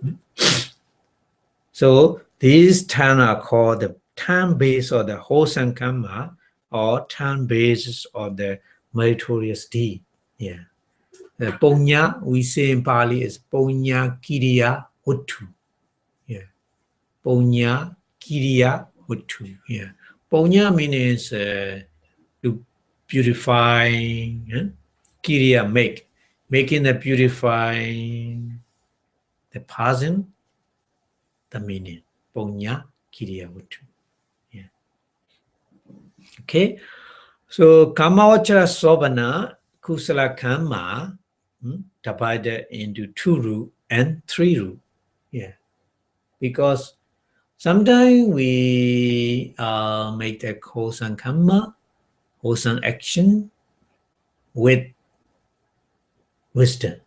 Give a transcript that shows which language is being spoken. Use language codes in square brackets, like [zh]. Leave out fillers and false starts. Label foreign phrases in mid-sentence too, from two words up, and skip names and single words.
[en] So these 10 are called the 10 base of the wholesome Kamma, or 10 bases of the meritorious deed. Yeah. The Punya, we say in Pali, is [pi] Punya Kiriya Uttu. Yeah. Punya Kiriya Uttu. Yeah. [en] Punya means to purify, Kiriya making the purifying the person, the meaning. [pi] Punya Kiriya Uttu. Yeah. Okay. [en] So [pi] Kāmāvacara Kusala Kamma [en] divided into 2 root and 3 root. Yeah. Because sometimes we make the wholesome Kamma, wholesome action with wisdom.